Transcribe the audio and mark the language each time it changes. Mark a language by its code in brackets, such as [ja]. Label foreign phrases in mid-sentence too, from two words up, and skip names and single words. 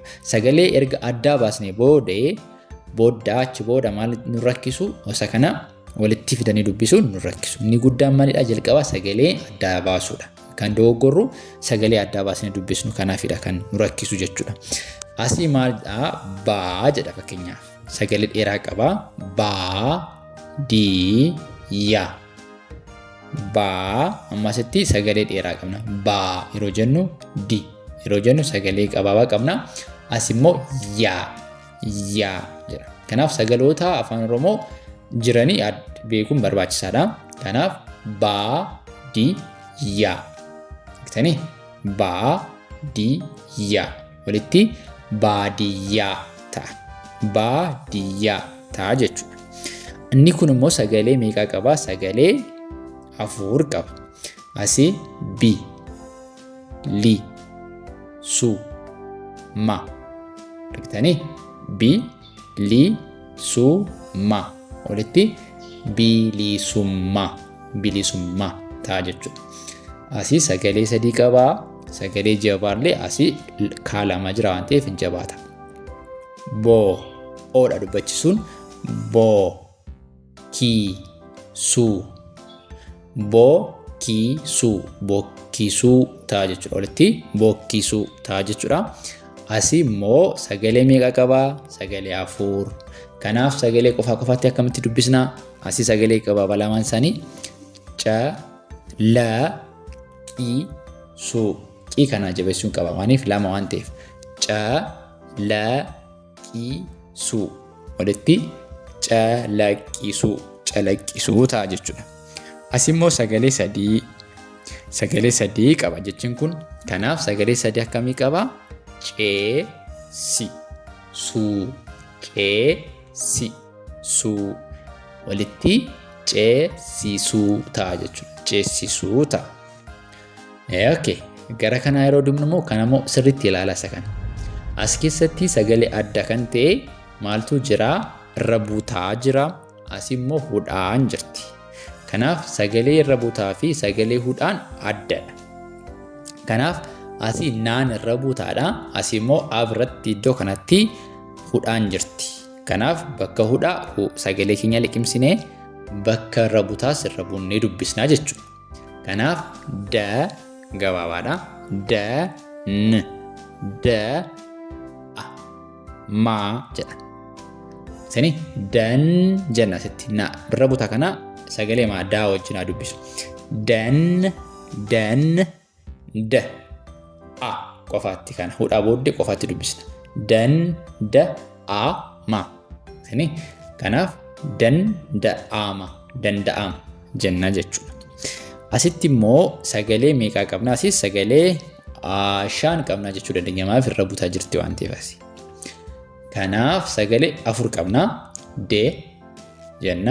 [om] Sagalee erga adda baasnee booda achi booda maal nu rakkisu? Osa kana walitti fidanii dubbisuun nu rakkisu. Inni guddaan maalidha? Jalqaba sagalee adda baasuudha. Kan dogoggorru sagalee adda baasnee dubbisnu kanaafidha kan nu rakkisu jechuudha. Asii maalidha? Baa jedha fakkeenyaaf. Sagalee dheeraa qaba. Baa, di, ya. Baa ammasitti sagalee dheeraa qabna. Baa yeroo jennu di yeroo jennu sagalee gabaabaa qabna. As immoo yaa jedha. Kanaaf sagaloota afaan Oromoo jiranii beekuun barbaachisaadha. Kanaaf baa, di, yaa. Iktanii baa, di, yaa walitti baadiyyaa ta'a. Baadiyyaa ta'a jechuudha. Inni kun immoo sagalee meeqa qaba? Sagalee 4 qaba. Asii bi, li, su, ma. Argitanii? Bi, li, su, ma. Walitti bilisummaa. Bilisummaa ta'a jechuudha. Asii sagalee 3 qaba. Sagalee jabaallee asii kaalama jira waan ta'eef hin jabaata. Boo, oodha dubbachisuun boo, ki, su. Bokkisuu ta'a jechuudha. Walitti bokkisuu ta'a jechuudha. Asii immoo sagalee meeqa qaba? Sagalee 4. Kanaaf sagalee qofaatti akkamitti dubbisna? Asii sagalee qaba lamaan isaanii ca, la, qi, su. Qi kana jabeessuun qaba maaniif lama waan ta'eef. Ca, la, qi, su. Walitti calaqqisuu ta'a jechuudha. Asii immoo sagalee 3 qaba jechuun kun. Kanaaf sagalee 3 akkamii qaba? Cee, si, suu. Cee, si, suu. Walitti ceesisuu ta'a jechuudha. Ceesisuu ta'a. Okay. Gara kanaa yeroo deemnu immoo kana immoo sirriitti ilaala isa kana. As keessatti sagalee adda kan ta'e maaltu jira? Irra buutaa jira. Asii immoo hudhaan jirti. Kanaaf sagalee irra buutaa fi sagalee hudhaan addadha. Kanaaf asii naan irra buutaadha. Asii immoo abirratti iddoo kanatti hudhaan jirti. Kanaaf bakka hudhaa sagalee keenya liqimsinee bakka irra buutaas irra buunnee dubbisnaa jechuudha. Kanaaf da gabaabaadha. Da, n, da, a, ma jedha. Sani dan jenna asitti na irra buutaa kana sagalee daa wajjin haa dubbisu. Dan, da, a qofaatti kana hudhaa booddee qofaatti dubbisna. Dan, da, a, ma. Kanaaf danda'ama. jenna jechuudha. Asitti immoo sagalee meeqa qabna? Asis sagalee 5 qabna jechuu dandeenya. Maaf irra butaa jirti waan ta'eef. Kanaaf sagalee 4 qabna. D jenna.